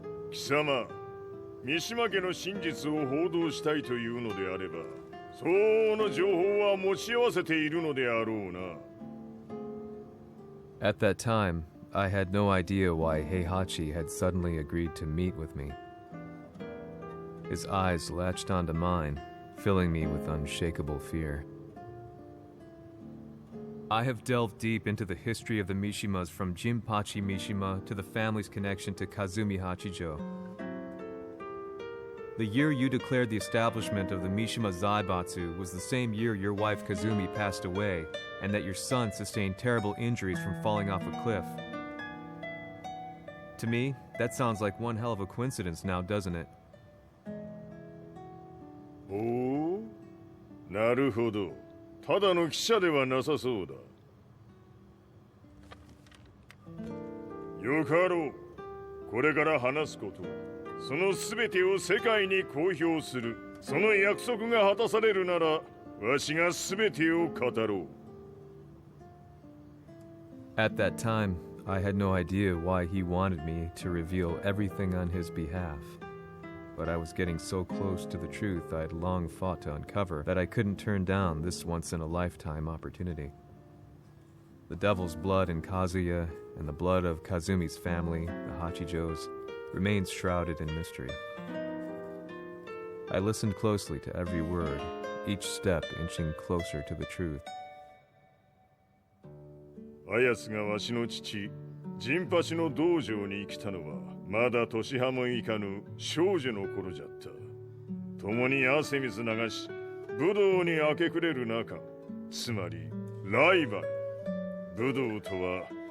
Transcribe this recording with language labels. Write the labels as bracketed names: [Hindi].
[Japanese] Kisama, 三島家の真実を報道したいというのであれば、相応の情報は持ち合わせているのであろうな。 [English] At that time, I had no idea why Heihachi had suddenly agreed to meet with me. His eyes latched onto mine, filling me with unshakable fear. I have delved deep into the history of the Mishimas from Jinpachi Mishima to the family's connection to Kazumi Hachijo. The year you declared the establishment of the Mishima Zaibatsu was the same year your wife Kazumi passed away, and that your son sustained terrible injuries from falling off a cliff. To me, that sounds like one hell of a coincidence now, doesn't it? [Japanese] おお、なるほど。ただの記者ではなさそうだ。よかろう。これから話すこと、そのすべてを世界に公表する。その約束が果たされるなら、わしがすべてを語ろう。 [English] At that time, I had no idea why he wanted me to reveal everything on his behalf. But I was getting so close to the truth I had long fought to uncover that I couldn't turn down this once-in-a-lifetime opportunity. The devil's blood in Kazuya and the blood of Kazumi's family, the Hachijos, remains shrouded in mystery. I listened closely to every word, each step inching closer to the truth. [Japanese] あやつがわしの父、ジンパチの道場に来たのは、まだ年端もいかぬ少女の頃じゃった。共に汗水流し、武道に明け暮れる中、つまりライバル。武道とは